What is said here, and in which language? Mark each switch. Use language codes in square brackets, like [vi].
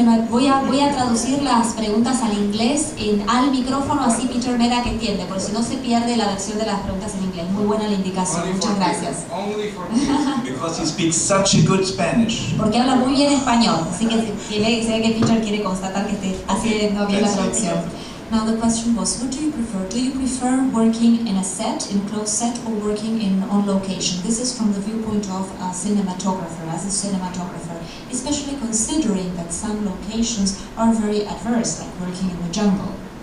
[es] Voy a traducir las preguntas al inglés al micrófono, así Peter verá que entiende, porque si no se pierde la versión de las preguntas en inglés. Muy buena la indicación, muchas gracias. [en] Because he speaks such a good Spanish. [es] Porque habla muy bien español, así que se ve que Peter quiere constatar que esté haciendo bien la traducción. [en] Now the question was, what do you prefer? Do you prefer working in a set, in a closed set, or working on location? This is from the viewpoint of a cinematographer, as a cinematographer, especially considering that some locations are very adverse, like working in the jungle.